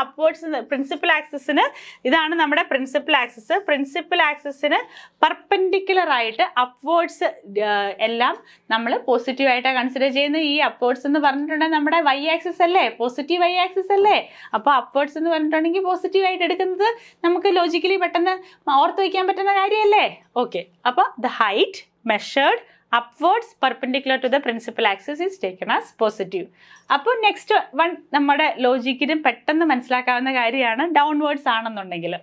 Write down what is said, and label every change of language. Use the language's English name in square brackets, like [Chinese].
[Malayalam] upwards principal axisന് ഇതാണ് നമ്മുടെ principal axis. principal axisന് perpendicular ആയിട്ട് upwards എല്ലാം നമ്മൾ പോസിറ്റീവ് ആയിട്ടാണ് കൺസിഡർ ചെയ്യുന്നത്. ഈ upwards എന്ന് പറഞ്ഞിട്ടുണ്ടെങ്കിൽ നമ്മുടെ y ആക്സിസ് അല്ലേ? പോസിറ്റീവ് y ആക്സിസ് അല്ലേ? അപ്പോൾ upwards എന്ന് പറഞ്ഞിട്ടുണ്ടെങ്കിൽ പോസിറ്റീവ് ആയിട്ട് എടുക്കുന്നത് നമുക്ക് ലോജിക്കലി പെട്ടെന്ന് ഓർത്ത് വയ്ക്കാൻ പറ്റുന്ന കാര്യമല്ലേ? [English] okay, [Malayalam] അപ്പോൾ [English] The height measured upwards perpendicular to the principal axis is taken as positive. [Malayalam] അപ്പോൾ നെക്സ്റ്റ് വൺ നമ്മുടെ ലോജിക്കിനും പെട്ടെന്ന് മനസ്സിലാക്കാവുന്ന കാര്യമാണ് ഡൗൺവേർഡ്സ് ആണെന്നുണ്ടെങ്കിൽ.